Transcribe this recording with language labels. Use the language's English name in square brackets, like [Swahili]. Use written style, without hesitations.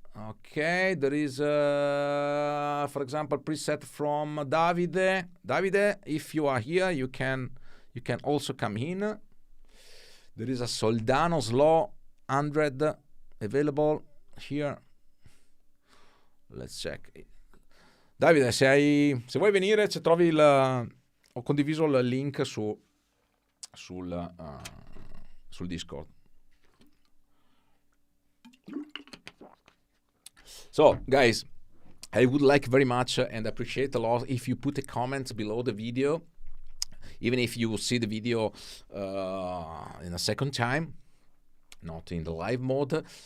[English] Okay, there is, for example, preset from Davide. Davide, if you are here, you can also come in. There is a Soldano Slow 100 available here. Let's check. [Italian] Davide, se vuoi venire, ci trovi ho condiviso il link sul Discord. [English] So, guys, I would like very much and appreciate a lot if you put a comment below the video, even if you see the video in a second time, not in the live mode.